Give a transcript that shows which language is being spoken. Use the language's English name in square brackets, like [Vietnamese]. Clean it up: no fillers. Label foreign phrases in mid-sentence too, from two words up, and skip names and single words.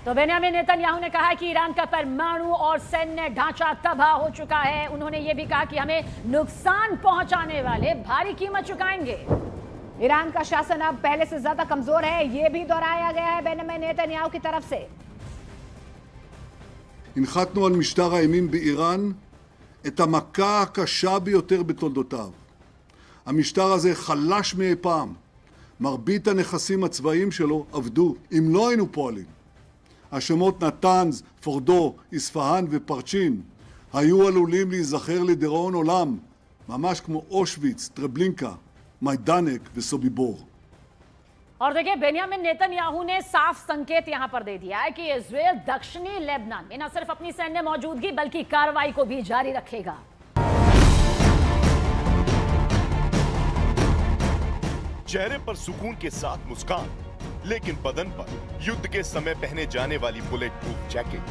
[Hindi] तो बेन्यामिन नेतन्याहू ने कहा कि ईरान का परमाणु और सैन्य ढांचा तबाह हो चुका है। उन्होंने ये भी कहा कि हमें नुकसान पहुंचाने वाले भारी कीमत चुकाएंगे। ईरान का शासन अब पहले से ज्यादा कमजोर है, यह भी दोहराया गया है बेन्यामिन नेतन्याहू की तरफ से। [Hebrew] הנחתנו על משטר האימים באיראן את המכה הקשה ביותר בתולדותיו. המשטר הזה חלש מאי פעם. מרבית הנכסים הצבאיים שלו עבדו. אם לא היינו פועלים, השמות נתנז, פורדו, איספהאן ופרצ'ין היו עלולים להיזכר לדיראון עולם, ממש כמו אושוויץ, טרבלינקה, मैदानिक व सोबिबोर। [Hindi] और देखिए बेन्यामिन नेतन्याहू ने साफ संकेत यहां पर दे दिया है कि इजरायल दक्षिणी लेबनान में न सिर्फ अपनी सैन्य मौजूदगी बल्कि कार्रवाई को भी जारी रखेगा। चेहरे पर सुकून के साथ मुस्कान, लेकिन बदन पर युद्ध के समय पहने जाने वाली [English] bullet proof jacket.